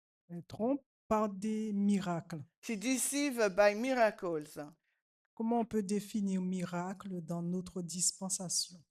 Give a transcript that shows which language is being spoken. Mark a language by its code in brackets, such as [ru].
[fr] elle trompe par des miracles. [en] She deceive by miracles. [fr] Comment on peut définir miracle dans notre dispensation?